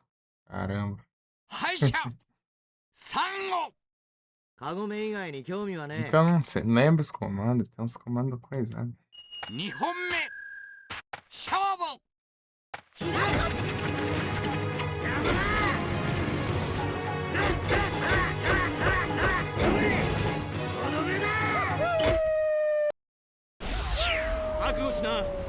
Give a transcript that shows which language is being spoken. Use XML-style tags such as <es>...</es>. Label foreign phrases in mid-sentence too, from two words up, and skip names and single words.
<pt>Caramba.</pt> <ja>敗者三号カゴメ以外に興味はねえ。</ja> <pt>Então não sei, não lembro os comandos, tem uns comandos coisados.</pt> <ja>二本目勝負覚悟しな。</ja>